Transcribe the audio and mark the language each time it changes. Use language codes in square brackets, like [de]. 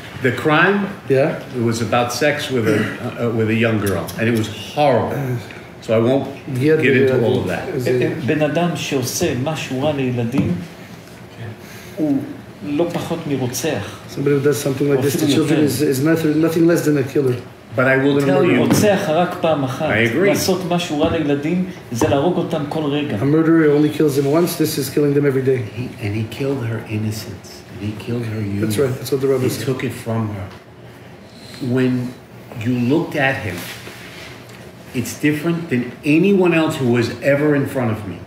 [en] The crime, it was about sex with a young girl, and it was horrible. So I won't get into all of that. [he] בן אדם שעושה משהו רע לילדים, הוא לא פחות מרוצח. [en] Somebody who does something like this to children is nothing less than a killer. But I will tell you, [he] רוצח רק פעם אחת. [en] I agree. [he] לעשות משהו רע לילדים זה להרוג אותם כל רגע. [en] A murderer only kills them once. This is killing them every day. And he killed her innocence. And he killed her youth. That's right. That's what the rabbi said. He took it from her. When you looked at him, it's different than anyone else who was ever in front of me.